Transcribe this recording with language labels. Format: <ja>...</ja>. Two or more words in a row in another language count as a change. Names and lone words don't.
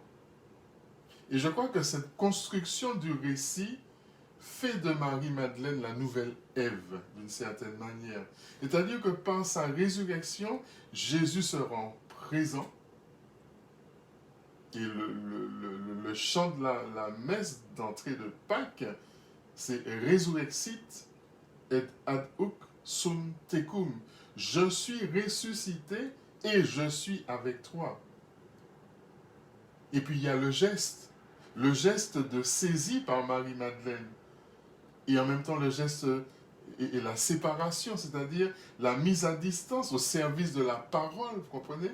<fr>Et je crois que cette construction du récit fait de Marie-Madeleine la nouvelle Ève, d'une certaine manière. C'est-à-dire que par sa résurrection, Jésus se rend présent. Et le chant de la messe d'entrée de Pâques, c'est</fr> <la>Resurrexit et ad hoc sum tecum.</la> <fr>Je suis ressuscité et je suis avec toi. Et puis il y a le geste de saisie par Marie-Madeleine. Et en même temps le geste et la séparation, c'est-à-dire la mise à distance au service de la parole, vous comprenez?</fr>